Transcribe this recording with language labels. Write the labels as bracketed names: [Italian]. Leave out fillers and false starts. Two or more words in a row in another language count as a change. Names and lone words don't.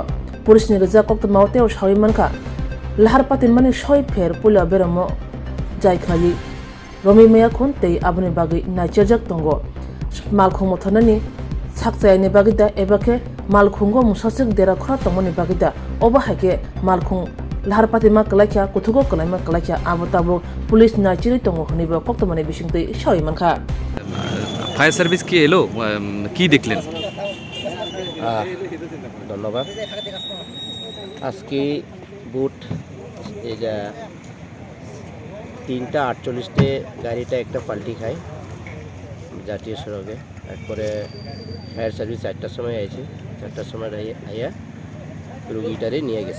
[Kok Borok] police ni reja koktamaote o shawi manka lahar patin mani shoi pher pula beramo jai khali romi meya khon tei abuni bagi nacherjak tongo malkhung mothonani sakchai ni bagida ebake malkhungo musasik dera khora tongoni bagida oba hake malkhung lahar patin ma kalaikya kuthugo kalaima kalaikya abotabo police nachiri tongo honiba koktomani bisingtei shoi mankha [English] fire service [Bangla] কি এলো কি দেখলেন ধন্যবাদ আজকে বুট এই যে 3টা 48-তে গাড়িটা একটা পাল্টি খায় জাতীয় সড়কে তারপরে [English] fire service [Bangla] 4টার সময় আইছে 4টার সময় আইয়া রোগীটারে নিয়ে গেছে